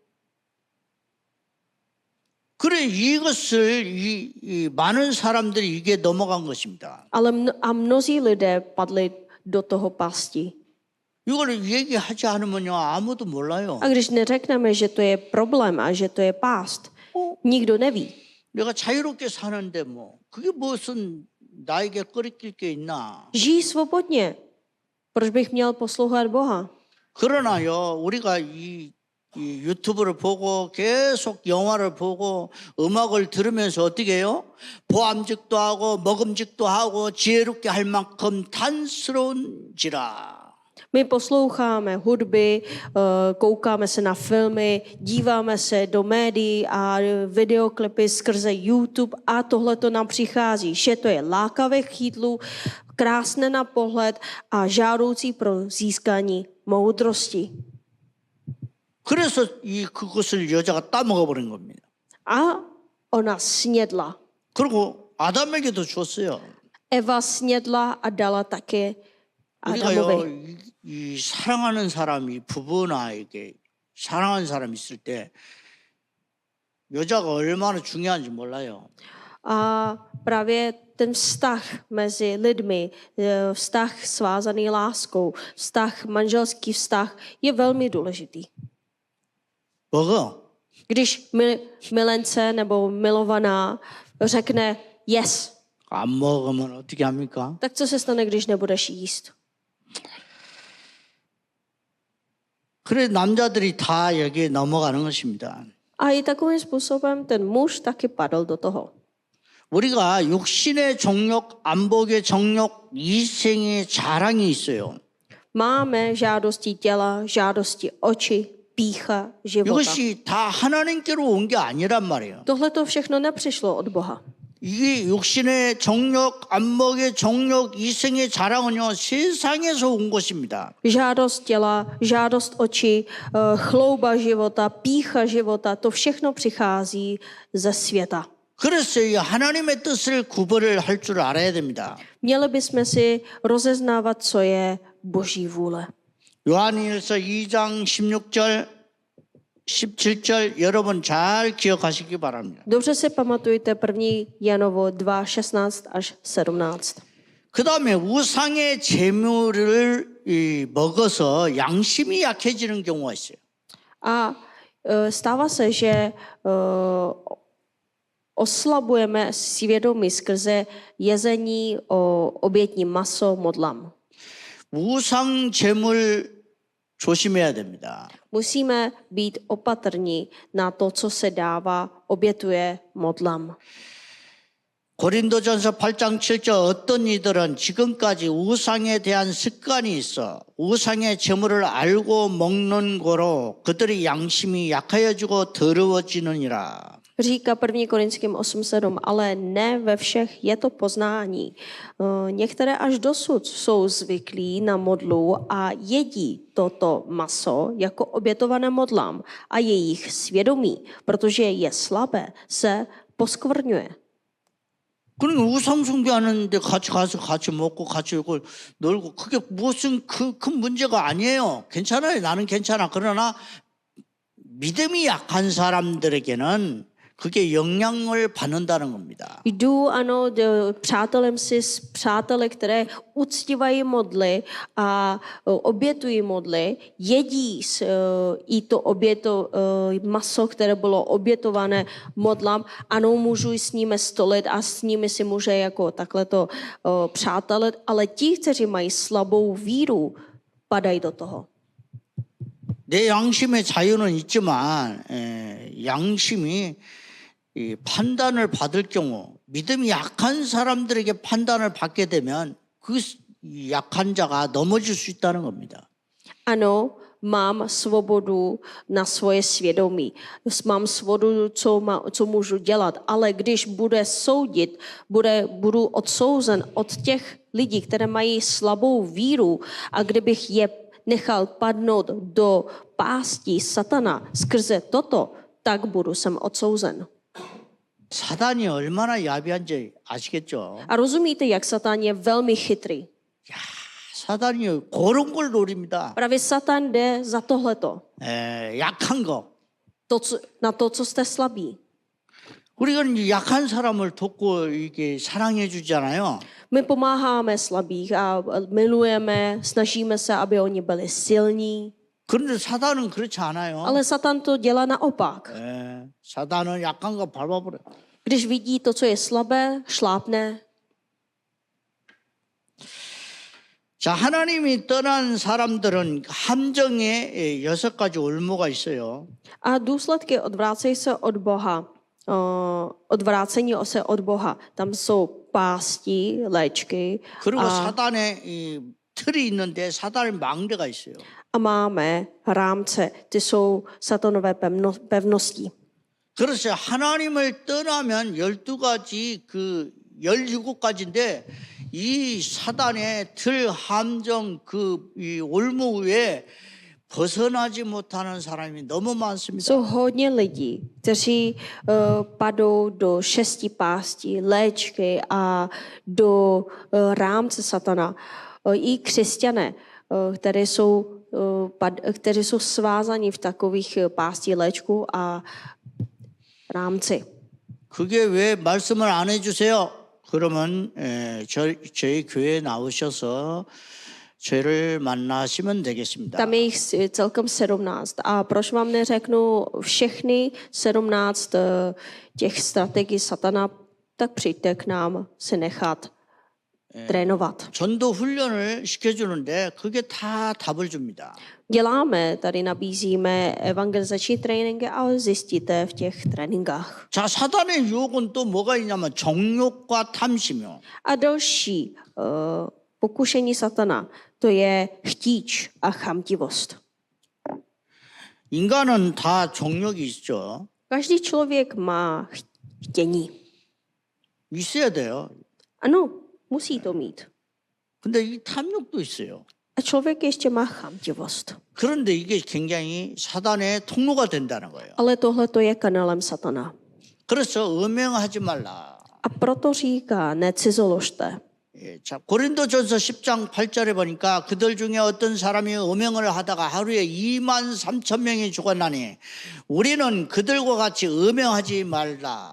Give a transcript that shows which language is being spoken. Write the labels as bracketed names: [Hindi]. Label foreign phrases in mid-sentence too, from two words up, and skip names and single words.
[Korean] 그래 이것을 이 많은 사람들이 이게 넘어간 것입니다. [Czech] Ale mnozí lidé padli do toho pasti. [Korean] 이걸 얘기하지 않으면요 아무도 몰라요. [Czech] A když neřekneme, že to je problém a že to je pást, nikdo neví. [Korean] 내가 자유롭게 사는데 뭐 그게 무슨 나에게 꺼리낄 게 있나? [Czech] Žijí svobodně. Proč bych měl poslouchat Boha? [Korean] 그러나요 우리가 이 유튜브를 보고 계속 영화를 보고 음악을 들으면서 어떻게 해요? 보암직도 하고 먹음직도 하고 지혜롭게 할 만큼 단스러운지라. [Czech] My posloucháme hudby, koukáme se na filmy, díváme se do médií a videoklipy skrze YouTube a tohle to nám přichází, že to je lákavé k jídlu, krásné na pohled a žádoucí pro získání moudrosti. [Korean] 그래서 그것을 여자가 따먹어 버린 겁니다. [Czech] A ona snědla. [Korean] 그리고 아담에게도 줬어요. [Czech] Eva snědla a dala také [Korean] 우리가요 [Czech] Adamovi. [Korean] 이 사랑하는 사람이 부부나 이게 사랑하는 사람이 있을 때 여자가 얼마나 중요한지 몰라요. [Czech] A právě ten vztah mezi lidmi, vztah svázaný láskou, vztah, manželský vztah je velmi důležitý. [Korean] 먹어. [Czech] Když milence nebo milovaná řekne yes, [Korean] 안 먹으면 어떻게 합니까? [Czech] tak co se stane, když nebudeš jíst? [Korean] 그래 남자들이 다 여기에 넘어가는 것입니다. [Czech] A i takovým způsobem ten muž taky padl do toho. [Korean] 우리가 육신의 정욕, 안목의 정욕, 이생의 자랑이 있어요. [Czech] Máme žádosti těla, žádosti oči, pýcha, života. [Korean] 이것이 다 하나님께로 온 게 아니란 말이에요. [Czech] Tohle to všechno nepřišlo od Boha. [Korean] 이게 육신의 정욕, 안목의 정욕, 이생의 자랑은요 세상에서 온 것입니다. [Czech] Žádost těla, žádost očí, chlouba života, pýcha života, to všechno přichází ze světa. [Korean] 그래서 이 하나님의 뜻을 구별을 할 줄 알아야 됩니다. [Czech] Měli bychom si rozeznávat, co je Boží vůle. [Korean] 요한일서 2장 16절, 17절 여러분 잘 기억하시기 바랍니다. [Czech] Dobře si pamatujte 1. Janovo 2, 16 až 17. [Korean] 그 다음에 우상의 재물을 먹어서 양심이 약해지는 경우가 있어요. [Czech] A stává se, že oslabujeme svědomí skrze jezení o obětní maso modlám. [Korean] 우상 재물 조심해야 됩니다. [Czech] Musíme být opatrní na to, co se dává, obětuje modlám. [Korean] 고린도전서 8장 7절 어떤 이들은 지금까지 우상에 대한 습관이 있어 우상의 재물을 알고 먹는 거로 그들의 양심이 약하여지고 더러워지느니라. [Czech] Říká 1. Korinským 8.7, ale ne ve všech je to poznání. Některé až dosud jsou zvyklí na modlu a jedí toto maso jako obětované modlám a jejich svědomí, protože je slabé, se poskvrňuje. [Korean] 그러니까 우상 숭배하는데 같이 가서 같이 먹고 같이 이걸 놀고 그게 무슨 큰 문제가 아니에요. 괜찮아요. 나는 괜찮아. 그러나 믿음이 약한 사람들에게는 그게 영향을 받는다는 겁니다. [Czech] Jdu, ano, přátelem si s přáteli, které uctívají modly a obětují modly, jedí i to maso, které bylo obětované modlám. Ano, můžu s nimi stolit a s nimi si může jako takhle to přátelit, ale ti, kteří mají slabou víru, padají do toho. [Korean] 내 양심의 자유는 있지만 양심이 이 판단을 받을 경우 믿음이 약한 사람들에게 판단을 받게 되면 그 약한 자가 넘어질 수 있다는 겁니다. [Czech] Ano, mám svobodu na svoje svědomí. Mám svobodu, co můžu dělat. Ale když bude soudit, budu odsouzen od těch lidí, které mají slabou víru, a kdybych je nechal padnout do pástí satana skrze toto, tak budu sem odsouzen. [Korean] 사단이 얼마나 야비한지 아시겠죠? [Czech] A rozumíte, jak Satan je velmi chytrý. [Korean] 사단이 그런 걸 노립니다. [Czech] Právě Satan jde za tohleto. [Korean] 약한 거. [Czech] Na to, co jste slabí. [Korean] 우리가 이제 약한 사람을 돕고 이렇게 사랑해 주잖아요. [Czech] My pomáháme slabých a milujeme, snažíme se, aby oni byli silní. [Korean] 그런데 사단은 그렇지 않아요. [Czech] Ale Satan to dělá naopak. [Korean] 사단은 약한 거 밟아버려. [Czech] Když vidí to, co je slabé, šlápne. [Korean] 자, 하나님이 떠난 사람들은 함정에 6가지 올무가 있어요. [Czech] A důsledky odvrácení se od Boha. Odvrácení se od Boha. Tam jsou pásti, léčky. [Korean] 그리고 사단의 이 틀이 있는데 사단의 망대가 있어요. [Czech] A máme rámce. Ty jsou satanové pevnosti. [Korean] 그래서 하나님을 떠나면 12가지 17가지인데 이 사단의 틀 함정 이 올무 위에 벗어나지 못하는 사람이 너무 많습니다. [Czech] Jsou hodně lidí, kteří padou do 6 pástí, léčky a do rámce satana. I křesťané, kteří jsou svázaní v takových pástí, léčku a rámci. [Korean] 그게 왜 말씀을 안 해주세요? 그러면 저희 교회에 나오셔서 저를 만나시면 되겠습니다. [Czech] Tam je jich celkem 17. A proč vám neřeknu všechny 17 těch strategií satana, tak přijďte k nám se nechat trénovat. [Korean] 전도 훈련을 시켜주는데 그게 다 답을 줍니다. [Czech] Děláme, tady nabízíme evangelizační tréninky, ale zjistíte v těch tréninkách. [Korean] 자, 사단의 유혹은 또 뭐가 있냐면 정욕과 탐심이요. [Czech] A další pokušení satana, to je chtíč a chamtivost. [Korean] 인간은 다 정욕이 있죠. [Czech] Každý člověk má chtění. [Korean] 있어야 돼요. [Czech] Ano, musí to mít. [Korean] 근데 이 탐욕도 있어요. [Czech] A člověk ještě má chamtivost. [Korean] 그런데 이게 굉장히 사단의 통로가 된다는 거예요. [Czech] Ale tohle to je kanálem satana. [Korean] 그래서 음행하지 말라. [Czech] A proto říká, necizoložte. [Korean] 자, 고린도전서 10장 8절에 보니까 그들 중에 어떤 사람이 음행을 하다가 하루에 2만 3천 명이 죽었나니 우리는 그들과 같이 음행하지 말라.